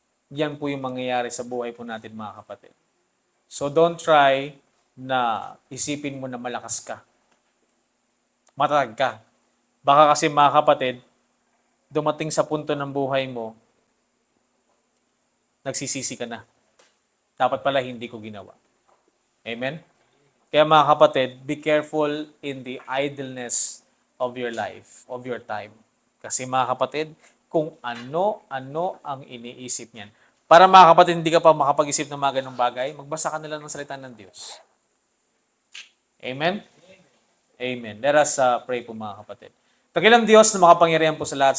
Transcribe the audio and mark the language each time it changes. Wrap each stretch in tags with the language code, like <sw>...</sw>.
<tl>yan po yung mangyayari sa buhay po natin mga kapatid.</tl> <en>So don't try</en> <tl>na isipin mo na malakas ka, matatag ka. Baka kasi mga kapatid, dumating sa punto ng buhay mo, nagsisisi ka na. Dapat pala hindi ko ginawa. Amen? Kaya mga kapatid,</tl> <en>be careful in the idleness of your life, of your time.</en> <tl>Kasi mga kapatid, kung ano-ano ang iniisip niyan. Para mga kapatid, hindi ka pa makapag-isip ng mga ganong bagay, magbasa ka na lang ng salita ng Diyos. Amen? Amen.</tl> <en>Let us pray</en> <tl>po mga kapatid. Tagilang Diyos na makapangyarihan po sa lahat.</tl>